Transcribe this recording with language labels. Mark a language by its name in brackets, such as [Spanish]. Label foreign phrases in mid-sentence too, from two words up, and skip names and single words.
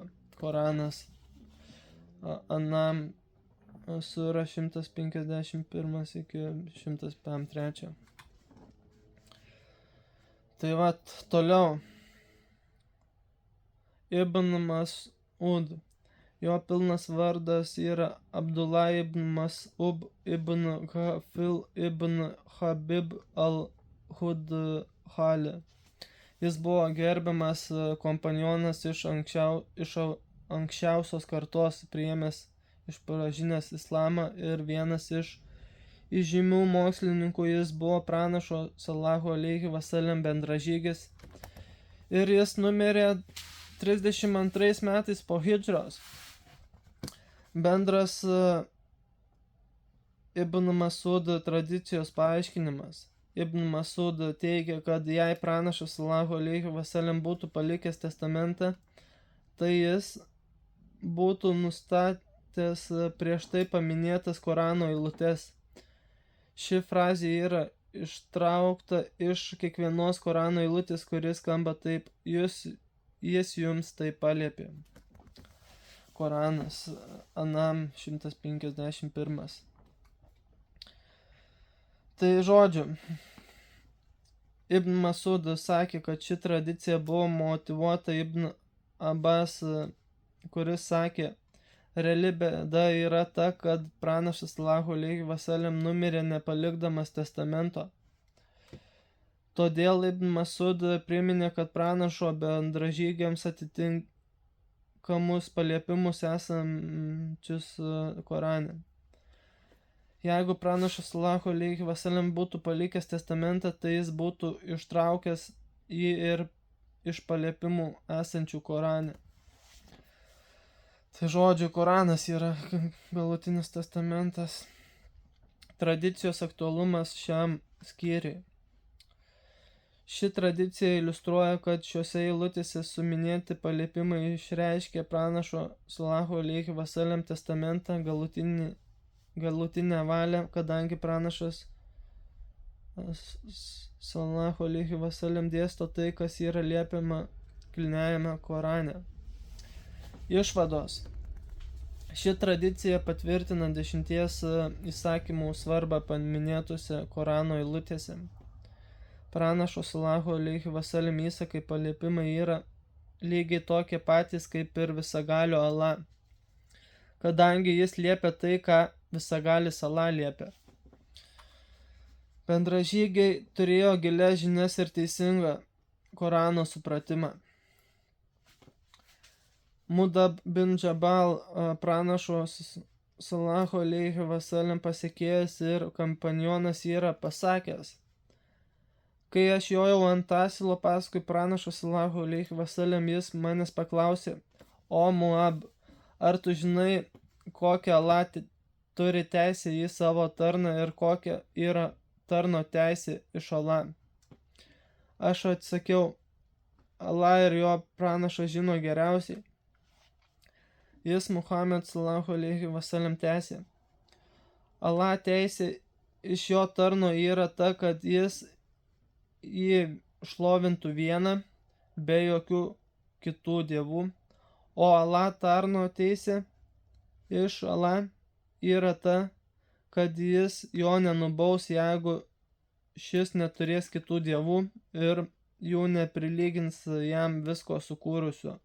[Lithuanian] Koranas Anam sura 151 iki 153. Tai va, toliau. Ibn Mas'ud. Jo pilnas vardas yra Abdullah ibn Mas'ub ibn Ghafil ibn Habib al-Hudhali. Jis buvo gerbiamas kompanionas iš anksčiausios kartos, priėmęs išpažinęs islamą ir vienas iš įžymių mokslininkų. Jis buvo pranašo [Arabic] صلى الله عليه وسلم [Lithuanian] bendražygis ir jis numirė 32 metais po hidžros. Bendras Ibn Masud tradicijos paaiškinimas. Ibn Masud teigia, kad jei pranašas [Arabic] صلى الله عليه وسلم [Lithuanian] būtų palikęs testamentą, tai jis būtų nustatęs prieš tai paminėtas Korano eilutes. Ši frazė yra ištraukta iš kiekvienos Korano eilutės, kuris skamba taip: jis jums tai paliepė. Koranas, Anam 151. Tai žodžiu, Ibn Masud sakė, kad ši tradicija buvo motyvuota Ibn Abbas, kuris sakė, reali bėda yra ta, kad pranašas [Arabic] صلى الله عليه وسلم [Lithuanian] numirė nepalikdamas testamento. Todėl Ibn Masud priminė, kad pranašo bendražygiams atitinkamus paliepimus esančius Korane. Jeigu pranašas [Arabic] صلى الله عليه وسلم [Lithuanian] būtų palikęs testamentą, tai jis būtų ištraukęs jį ir iš paliepimų esančių Korane. Tai žodžiu, Koranas yra galutinis testamentas. Tradicijos aktualumas šiam skyriui. Ši tradicija iliustruoja, kad šiuose eilutėse suminėti paliepimai išreiškia pranašo [Arabic] صلى الله عليه وسلم [Lithuanian] testamentą, galutinę valią, kadangi pranašas [Arabic] صلى الله عليه وسلم [Lithuanian] dėsto tai, kas yra liepiama kilniajame Korane. Išvados. Ši tradicija patvirtina 10 įsakymų svarbą paminėtose Korano eilutėse. Pranašo [Arabic] صلى الله عليه وسلم [Lithuanian] įsakai paliepimai yra lygiai tokie patys kaip ir visagalio Allah, kadangi jis liepia tai, ką visagalis Allah liepia. Bendražygiai turėjo gilias žinias ir teisingą Korano supratimą. Mudab bin Jabal, pranašo [Arabic] صلى الله عليه وسلم [Lithuanian] pasekėjas ir kompanionas, yra pasakęs: kai aš jojau ant asilo paskui pranašo [Arabic] صلى الله عليه وسلم, [Lithuanian] jis manęs paklausė: o Muab, ar tu žinai, kokią Allah turi teisę į savo tarną ir kokia yra tarno teisė iš Allah? Aš atsakiau: Allah ir jo pranašas žino geriausiai. Jis Muhammad [Arabic] صلى الله عليه وسلم [Lithuanian] tęsė: Allah teisė iš jo tarno yra ta, kad jis jį šlovintų vieną, be jokių kitų dievų, o Allah tarno teisė iš Allah yra ta, kad jis jo nenubaus, jeigu šis neturės kitų dievų ir jų neprilygins jam visko sukūrusio.